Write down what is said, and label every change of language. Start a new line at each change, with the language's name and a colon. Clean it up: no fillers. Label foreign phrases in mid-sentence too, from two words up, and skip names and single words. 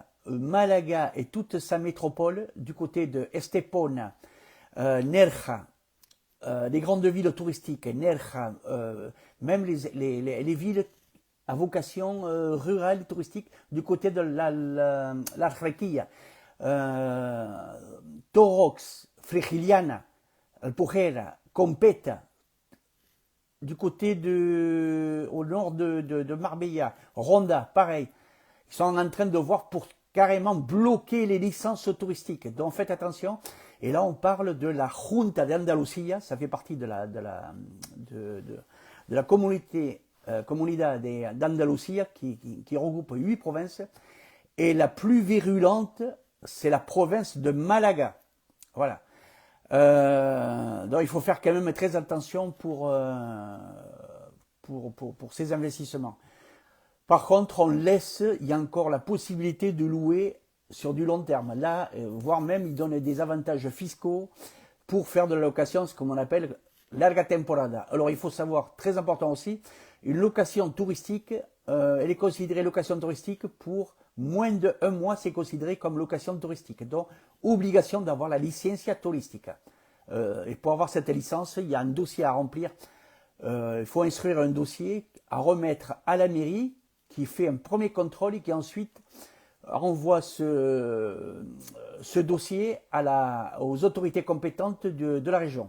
French: Malaga et toute sa métropole, du côté de Estepona, Nerja, les grandes villes touristiques, Nerja, même les villes à vocation rurale touristique, du côté de l'Arrequilla, Torox, Frigiliana, Alpujarra, Competa, du côté au nord de Marbella, Ronda, pareil. Ils sont en train de voir pour carrément bloquer les licences touristiques. Donc faites attention. Et là, on parle de la Junta d'Andalucía. Ça fait partie de la communauté Comunidad d'Andalucía qui regroupe 8 provinces. Et la plus virulente, c'est la province de Malaga. Voilà. Donc il faut faire quand même très attention pour ces investissements. Par contre, il y a encore la possibilité de louer sur du long terme. Là, voire même, ils donnent des avantages fiscaux pour faire de la location, ce qu'on appelle
Spanish: larga temporada.
French: Alors il faut savoir, très important aussi, une location touristique, elle est considérée location touristique pour moins de 1 mois, c'est considéré comme location touristique. Donc, obligation d'avoir la
Spanish: licencia turistica.
French: Et pour avoir cette licence, il y a un dossier à remplir. Il faut instruire un dossier à remettre à la mairie qui fait un premier contrôle et qui ensuite renvoie ce dossier aux autorités compétentes de la région.